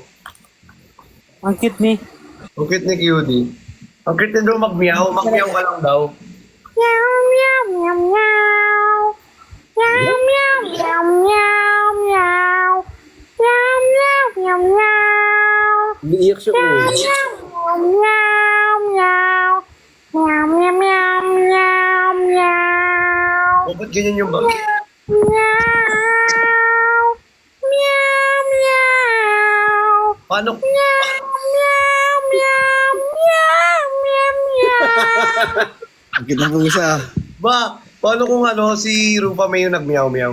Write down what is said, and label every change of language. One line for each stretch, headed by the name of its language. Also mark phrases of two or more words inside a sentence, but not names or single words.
Filipino: Ang cute ni. Ang cute ni Cutie. Ang cute din daw mag-meow. Mag-meow ka lang daw. Meow meow meow meow. Meow meow meow meow meow. Meow meow meow meow. Iiyak siya. Oh. Meow meow meow. Meow meow meow meow meow. O, ba't ganyan yung bag? Meow. Meow meow. Paano? Meow meow meow meow meow meow. Ang cute ng pusa ah. Ba, paano kung ano, si Rufa May yung nag-meow-meow?